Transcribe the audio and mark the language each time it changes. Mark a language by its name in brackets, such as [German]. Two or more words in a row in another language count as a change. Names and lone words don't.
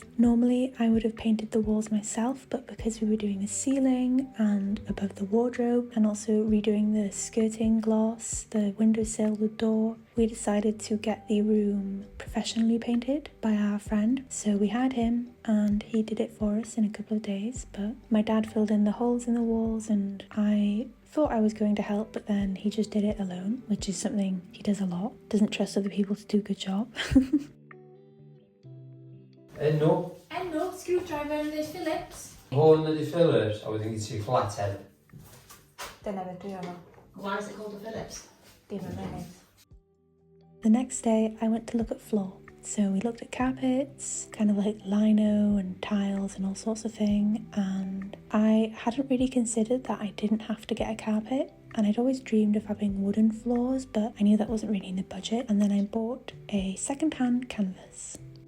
[English] Normally I would have painted the walls myself, but because we were doing the ceiling and above the wardrobe and also redoing the skirting gloss, the windowsill, the door, we decided to get the room professionally painted by our friend. So we hired him and he did it for us in a couple of days, but my dad filled in the holes in the walls and I thought I was going to help, but then he just did it alone, which is something he does a lot. Doesn't trust other people to do a good job. [Welsh] Enw, Screwdriver neu Phillips. hwn ydi Phillips, a wedyn gyda ti flathead. Dyna fe dwi efo. [English] Why is it called a Phillips? [Welsh] Dim yn menydd. [English] The next day I went to look at floor. So we looked at carpets, kind of like lino and tiles and all sorts of things, and I hadn't really considered that I didn't have to get a carpet, and I'd always dreamed of having wooden floors, but I knew that wasn't really in the budget, and then I bought a second-hand canvas.